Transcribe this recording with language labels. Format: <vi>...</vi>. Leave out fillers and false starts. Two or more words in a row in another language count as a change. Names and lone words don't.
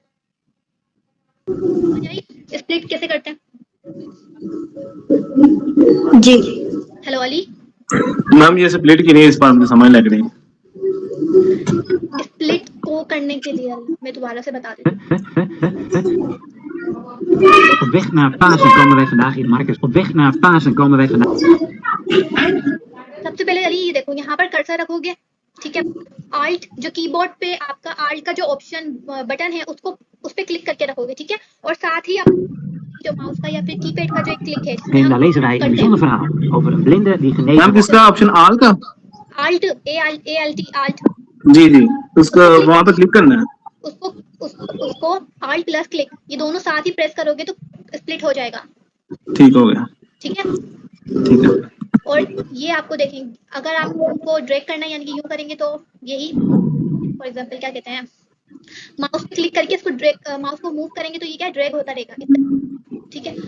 <hi>स्प्लिट कैसे करते हैं जी? हेलो अली मैम ये स्प्लिट की नहीं, इस बार मुझे समझ लग रही है। स्प्लिट को करने के लिए मैं दोबारा से बता देती हूँ।</hi> <nl>Op weg naar Pasen komen wij vandaag in Marcus. Op weg naar Pasen komen wij vandaag.</nl> <hi>सबसे पहले अली ये देखो, यहाँ पर कर्सर रखोगे, ठीक है। आल्ट जो कीबोर्ड पे आपका आल्ट का जो</hi> <en>option button</en> <hi>है उसको उस पे क्लिक करके रखोगे, ठीक है। और साथ ही जो माउस का या फिर कीपैड का जो एक क्लिक है,</hi> <nl>En daar lezen wij een bijzonder verhaal over een blinde die genezen...</nl> <hi>मैम किसका ऑप्शन आल का? आल्ट ALT आल्ट, जी जी, उसको वहाँ पे क्लिक करना है, उसको आल्ट प्लस क्लिक, ये दोनों साथ ही प्रेस करोगे तो स्प्लिट हो जाएगा। ठीक हो गया, ठीक है, ठीक है। और ये आपको देखें, अगर आपको ड्रैग करना है यानी कि यूं करेंगे तो यही,</hi> <en>for example</en> <hi>क्या कहते हैं, माउस पे क्लिक करके इसको ड्रैग, माउस को मूव करेंगे तो ये क्या ड्रैग होता रहेगा, ठीक है।</hi>